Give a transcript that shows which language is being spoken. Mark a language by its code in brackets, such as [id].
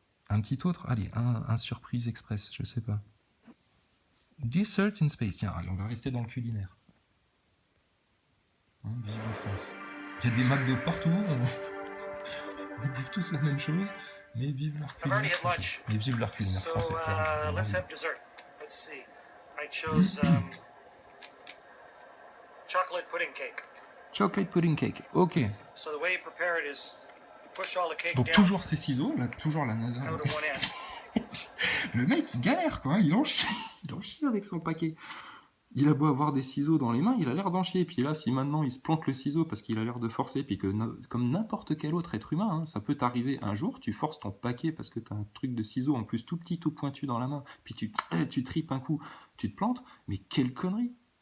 [fr] Un petit autre, allez, un surprise express, je sais pas. Dessert in Space. Tiens, allez, on va rester dans le culinaire. Hein, vive la France. Il y a des McDo partout, on bouffe tous la même chose, mais vive leur culinaire français. Mais vive leur culinaire français. [en] Let's have dessert. Let's see. I chose chocolate pudding cake. Chocolate pudding cake, ok. So the way you prepare it is you push all the cake donc down. [fr] Toujours ces ciseaux, là, toujours la NASA. Le mec, il galère, quoi. Il en chie avec son paquet. Il a beau avoir des ciseaux dans les mains, il a l'air d'en chier. Puis là, si maintenant il se plante le ciseau parce qu'il a l'air de forcer, puis que comme n'importe quel autre être humain, hein, ça peut t'arriver un jour, tu forces ton paquet parce que t'as un truc de ciseau en plus tout petit, tout pointu dans la main, puis tu tripes un coup, tu te plantes, mais quelle connerie.